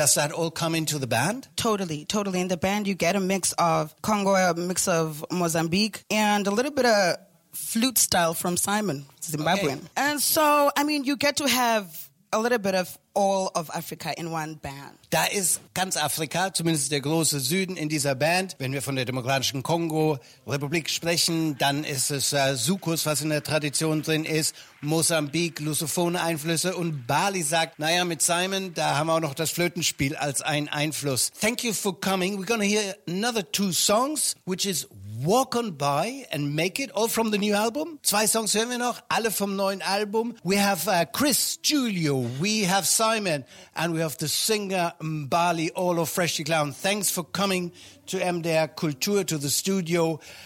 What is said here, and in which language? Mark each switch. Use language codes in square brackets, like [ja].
[en] Does that all come into the band? Totally, totally. In the band, you get a mix of Congo, a mix of Mozambique, and a little bit of flute style from Simon, Zimbabwean. Okay. And so, I mean, you get to have a little bit of all of Africa in one band. [de] Da ist ganz Afrika, zumindest der große Süden in dieser Band. Wenn wir von der Demokratischen Kongo-Republik sprechen, dann ist es Soukous, was in der Tradition drin ist. Mosambik, Lusophone-Einflüsse. Und Bali sagt, naja, mit Simon, da haben wir auch noch das Flötenspiel als ein Einfluss. [en] Thank you for coming. We're gonna hear another two songs, which is Walk On By and Make It, all from the new album. [de] Zwei Songs hören wir noch, alle vom neuen Album. [en] We have Chris Julio, we have Simon, and we have the singer Bali, all of Freshly Ground. Thanks for coming to MDR Kultur, to the studio.